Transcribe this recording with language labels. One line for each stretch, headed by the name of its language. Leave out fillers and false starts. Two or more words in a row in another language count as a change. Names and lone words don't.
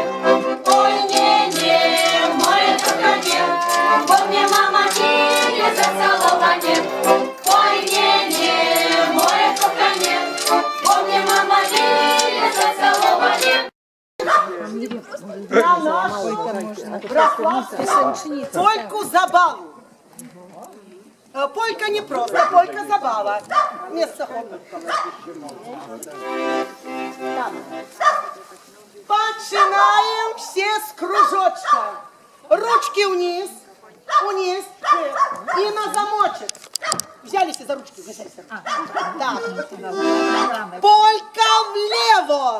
Polish: Oj nie, moje kochanie, bo mnie mama bije za całowanie. Oj nie, moje kochanie, bo mnie mama bije za całowanie. Na naszą
Russian: Польку забаву. Полька не просто, полька забава. Место Начинаем все с кружочка. Ручки вниз, вниз и на замочек. Взялись за ручки. Да. Полька влево.